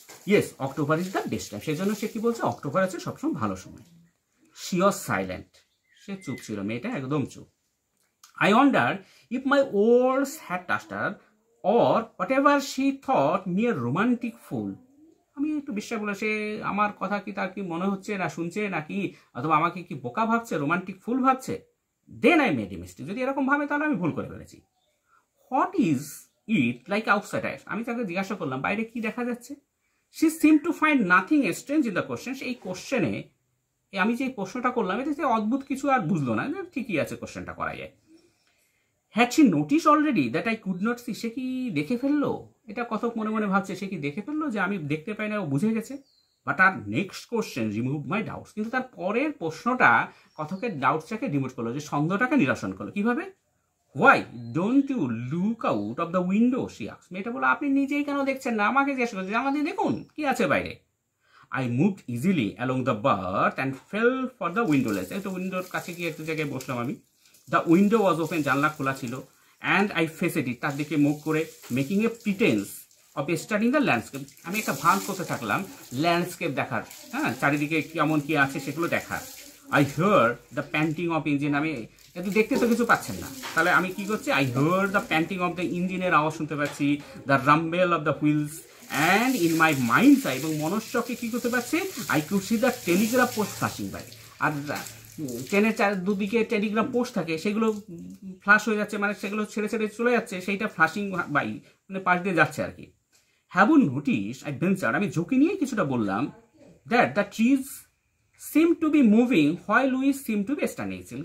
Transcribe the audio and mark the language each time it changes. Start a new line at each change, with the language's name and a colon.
English: Yes, October is the best time.
Bangla: সেই জন্য সে কি বলছে, অক্টোবর আছে সবসময় ভালো সময়।
English: She was silent.
Bangla: সে চুপ ছিল, মেয়েটা একদম চুপ।
English: I wondered if my words had touched her or whatever she thought me a romantic fool।
Bangla: আমি একটু বিশ্বাস বলে, সে আমার কথা কি তার কি মনে হচ্ছে না শুনছে নাকি, অথবা আমাকে কি বোকা ভাবছে, রোমান্টিক ফুল ভাবছে।
English: Then I made a mistake.
Bangla: যদি এরকম ভাবে তাহলে আমি ভুল করে ফেলেছি।
English: What is it like outside I ask.
Bangla: আমি তাকে জিজ্ঞাসা করলাম বাইরে কি দেখা যাচ্ছে।
English: She seem to find nothing strange in the question.
Bangla: এই কোশ্চেনে, আমি যে প্রশ্নটা করলাম এটা অদ্ভুত কিছু আর বুঝলো না, ঠিকই আছে, কোশ্চেনটা করা যায়।
English: Had she notice already that I could not see.
Bangla: সে কি দেখে ফেললো, এটা কথক মনে মনে ভাবছে, সে কি দেখে ফেললো যে আমি দেখতে পাই না, ও বুঝে গেছে।
English: But her next question remove my doubts.
Bangla: কিন্তু তার পরের প্রশ্নটা কথকের ডাউটসটাকে রিমুভ করলো, যে সন্দেহটাকে নিরসন করলো। কিভাবে?
English: Why don't you look out of the window, she asked.
Bangla: মেয়েটা বলো আপনি নিজেই কেন দেখছেন না, আমাকে জিজ্ঞাসা করছে, আমাদের দেখুন কি আছে বাইরে।
English: I moved easily along the berth and fell for the window ledge।
Bangla: একটু উইন্ডোর কাছে গিয়ে একটু জায়গায় বসলাম আমি।
English: The window was open,
Bangla: জানলা খোলা ছিল।
English: And I faced it,
Bangla: তার দিকে মুখ করে,
English: making a pretense of studying the landscape।
Bangla: আমি একটা ভান করতে থাকলাম ল্যান্ডস্কেপ দেখার, হ্যাঁ, চারিদিকে কেমন কি আছে সেগুলো দেখার।
English: I heard the panting of engine।
Bangla: আমি একটু দেখতে তো কিছু পাচ্ছেন না, তাহলে আমি কি করছি,
English: I heard the panting of the
Bangla: ইঞ্জিনের আওয়াজ শুনতে পাচ্ছি,
English: the rumble of the wheels and in my mind's eye,
Bangla: এবং মনস্যকে কি করতে পারছি,
English: I could see the telegraph post flashing by।
Bangla: আর ট্রেনের দুদিকে টেলিগ্রাফ পোস্ট থাকে, সেগুলো ফ্লাশ হয়ে যাচ্ছে, মানে সেগুলো ছেড়ে ছেড়ে চলে যাচ্ছে, সেইটা ফ্লাশিং বাই, মানে পাশ দিয়ে যাচ্ছে আর কি।
English: have you notice, I venture,
Bangla: আমি ঝুঁকি নিয়ে কিছুটা বললাম,
English: That the trees seem to be moving while we seem to be standing still.